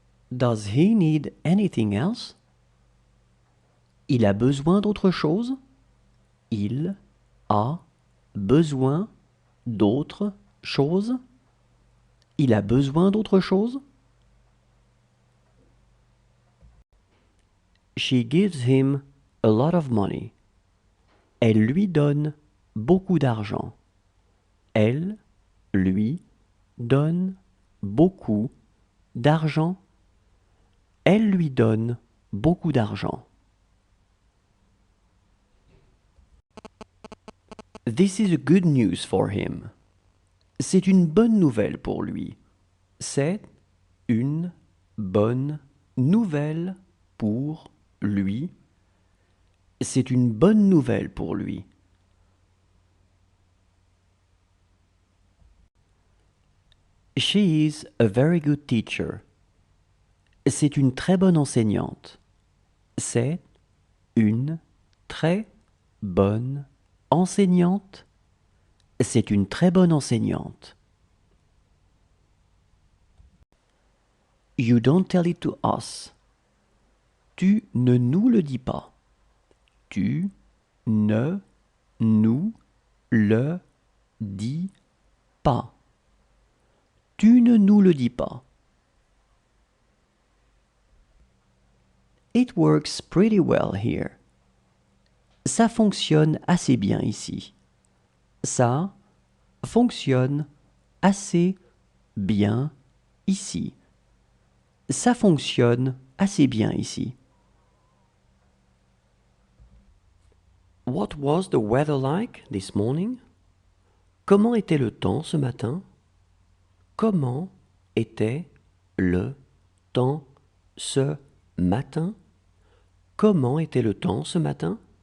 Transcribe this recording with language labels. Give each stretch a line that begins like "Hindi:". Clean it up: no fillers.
English: Does he need anything else?
French: Il a besoin d'autre chose? Il a besoin d'autre chose? Il a besoin d'autre chose?
English: She gives him a lot of money.
French: Elle lui donne beaucoup d'argent. Elle lui donne beaucoup d'argent. Elle lui donne beaucoup d'argent.
English: This is a good news for him.
French: C'est une bonne nouvelle pour lui. C'est une bonne nouvelle pour lui. C'est une bonne nouvelle pour lui.
English: She is a very good teacher.
French: C'est une très bonne enseignante. C'est une très bonne enseignante. C'est une très bonne enseignante.
English: You don't tell it to us.
French: Tu ne nous le dis pas. Tu ne nous le dis pas. Tu ne nous le dis pas.
English: It works pretty well here.
French: Ça fonctionne assez bien ici. Ça fonctionne assez bien ici. Ça fonctionne assez bien ici.
English: What was the weather like this morning?
French: Comment était le temps ce matin? Comment était le temps ce matin? Comment était le temps ce matin?